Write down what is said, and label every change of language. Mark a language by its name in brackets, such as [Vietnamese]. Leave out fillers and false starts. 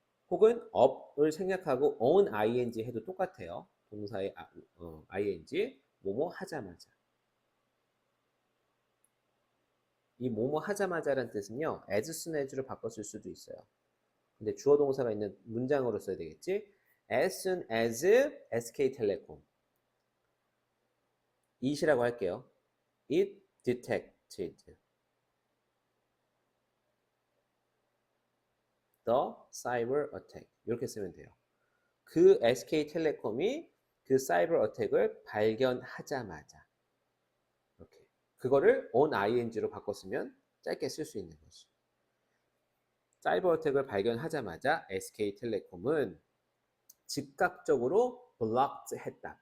[Korean] 혹은 up을 생략하고 on ing 해도 똑같아요. 동사의 ing, 뭐뭐 하자마자. 이 뭐뭐 하자마자라는 뜻은요. [English] as soon as [Korean] 로 바꿨을 수도 있어요. 근데 주어 동사가 있는 문장으로 써야 되겠지. [English] as soon as SK텔레콤. [Korean] it이라고 할게요. [English] it detected the cyber attack. [Korean] 이렇게 쓰면 돼요. 그 SK텔레콤이 그 사이버 어택을 발견하자마자 이렇게 그거를 on ing로 바꿨으면 짧게 쓸 수 있는 거지. 사이버 어택을 발견하자마자 SK텔레콤은 즉각적으로 blocked 했다.